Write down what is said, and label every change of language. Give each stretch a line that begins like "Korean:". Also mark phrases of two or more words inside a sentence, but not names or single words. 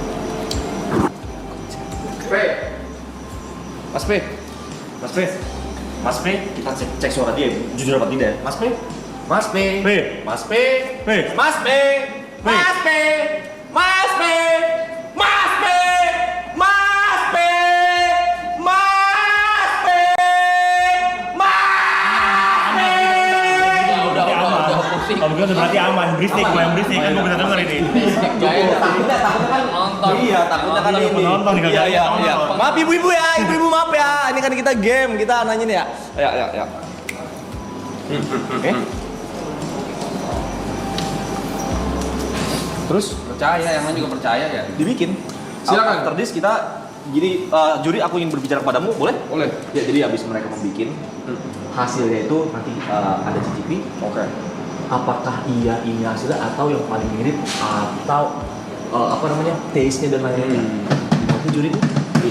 Indonesian: Mas P. Mas P, kita cek suara dia jujur apa tidak. Mas P. Mas P. P. Mas P. P. Mas P. Mas P. Mas P. Mas P. Mas P. Mas P. Mas P. Udah. Kalau begitu berarti aman, berisik, main berisik, kan gue bisa denger ini. Takutnya kan nonton. Iya, takutnya kan Iya, ini. penonton nih, kagak Iya. penonton. Maaf ibu-ibu ya, ibu-ibu maaf ya. Ini kan kita game, kita nanyain ya. Ya. Oke. Terus Percaya, yang lain juga percaya ya. dibikin. Silakan.
English: After this
Indonesian: kita jadi juri aku ingin berbicara padamu, boleh? Boleh. Ya, jadi habis mereka membuat hasilnya itu nanti ada cicipi. Oke. Apakah iya ini hasilnya atau yang paling mirip atau apa namanya taste-nya dan lain-lainnya. Nanti juri itu iya.